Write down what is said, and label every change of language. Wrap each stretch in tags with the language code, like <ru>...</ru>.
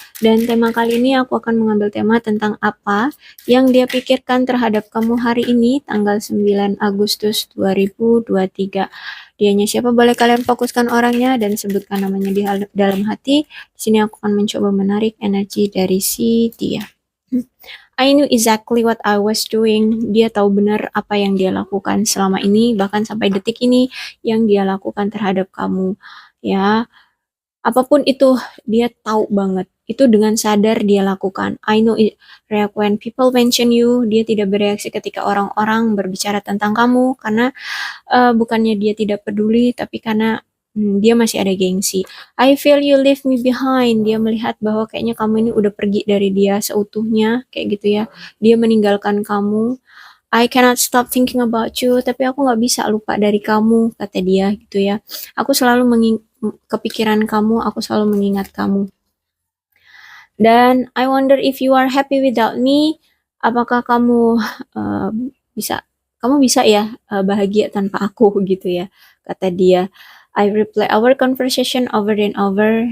<id>Dan tema kali ini aku akan mengambil tema tentang apa yang dia pikirkan terhadap kamu hari ini, tanggal 9 Agustus 2023. Dianya siapa? Boleh kalian fokuskan orangnya dan sebutkan namanya di dalam hati. Di sini aku akan mencoba menarik energi dari si dia.</id> <en>I knew exactly what I was doing.</en> <id>Dia tahu benar apa yang dia lakukan selama ini, bahkan sampai detik ini yang dia lakukan terhadap kamu. Ya, apapun itu dia tahu banget. Itu dengan sadar dia lakukan.</id> <en>I know it. React when people mention you,</en> <id>dia tidak bereaksi ketika orang-orang berbicara tentang kamu karena bukannya dia tidak peduli, tapi karena dia masih ada gengsi.</id> <en>I feel you leave me behind.</en> <id>Dia melihat bahwa kayaknya kamu ini udah pergi dari dia seutuhnya, kayak gitu ya. Dia meninggalkan kamu.</id> <en>I cannot stop thinking about you,</en> <id>tapi aku nggak bisa lupa dari kamu, kata dia gitu ya. Aku selalu kepikiran kamu, aku selalu mengingat kamu.</id> <en>Dan I wonder if you are happy without me.</en> <id>Apakah kamu uh, bisa ya bahagia tanpa aku gitu ya, kata dia.</id> <en>I replay our conversation over and over.</en>